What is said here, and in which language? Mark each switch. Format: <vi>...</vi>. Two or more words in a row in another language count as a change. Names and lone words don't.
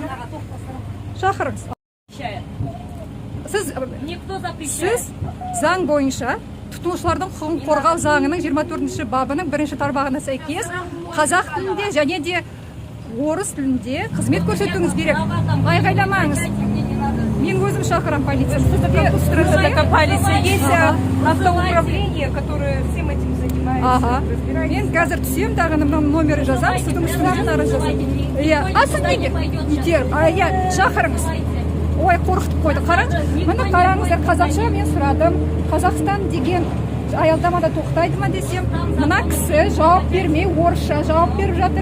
<kk>Шақырыңыз. Сіз</kk> <ru>Никто запрещает.</ru> <kk>Сіз заң бойынша тұтынушылардың құқығын қорғау заңының 24 бабының 1 тармағына сәйкес қазақ тілінде және де орыс тілінде қызмет көрсетуіңіз керек. Айғайламаңыз. Мен өзім шақырам полицияны.</kk> <ru>Что докопались? Есть автоуправление, которое всем этим занимается. Ага.</ru> <kk>Мен қазір түсем, тағы номері жазамын, сіздің үстіңіздің ары жазамын. Иә, сіз неге? Итеріп, иә, шақырыңыз. Ой, қорқытып қойды. Қараңыз, міне қараңыздар, қазақша мен сұрадым. Қазақстан деген аялдамада тоқтайды ма десем, мына кісі жауап бермей, орысша жауап беріп жатыр.</kk>